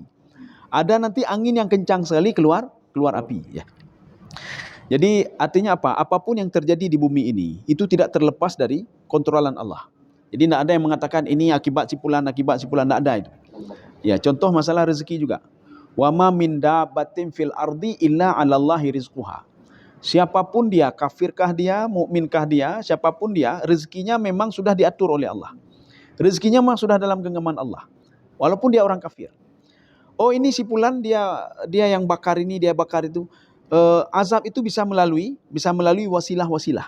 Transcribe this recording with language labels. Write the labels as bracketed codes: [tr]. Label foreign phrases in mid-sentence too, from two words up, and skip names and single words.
[id] Ada nanti angin yang kencang sekali keluar api, ya. Jadi artinya apa? Apapun yang terjadi di bumi ini itu tidak terlepas dari kontrolan Allah. Jadi tidak ada yang mengatakan ini akibat sipulan, tidak ada itu. Ya, contoh masalah rezeki juga. [ar] وما من دابة في الأرض إلا على الله رزقها. [id] Siapapun dia, kafirkah dia, mukminkah dia, siapapun dia, rezekinya memang sudah diatur oleh Allah. Rezekinya memang sudah dalam genggaman Allah. Walaupun dia orang kafir. Oh, ini sipulan dia yang bakar ini, dia bakar itu. Azab itu bisa melalui wasilah-wasilah.